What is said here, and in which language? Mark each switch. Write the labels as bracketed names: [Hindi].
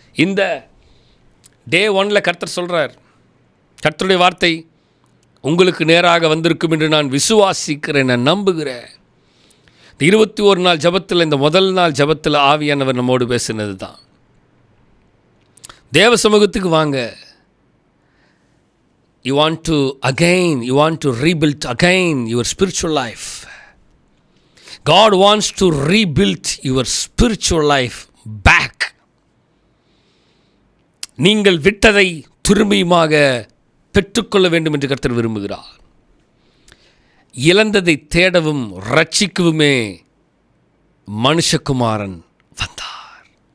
[Tamil] இந்த டே 1 கர்த்தர் சொல்கிறார், கர்த்தருடைய வார்த்தை உங்களுக்கு நேராக வந்திருக்கும் என்று நான் விசுவாசிக்கிறேன், நான் நம்புகிறேன். 21 நாள் ஜபத்தில், இந்த முதல் நாள் ஜபத்தில் ஆவியானவர் நம்மோடு பேசினது தான். தேவ சமூகத்துக்கு வாங்க. [English] You want to rebuild again your spiritual life. God wants to rebuild your spiritual life back. [Tamil] நீங்கள் விட்டதை திரும்பியுமாக பெற்றுக்கொள்ள வேண்டும் என்று கர்த்தர் விரும்புகிறார். இழந்ததை தேடவும் ரட்சிக்கவுமே மனுஷகுமாரன் வந்தார்.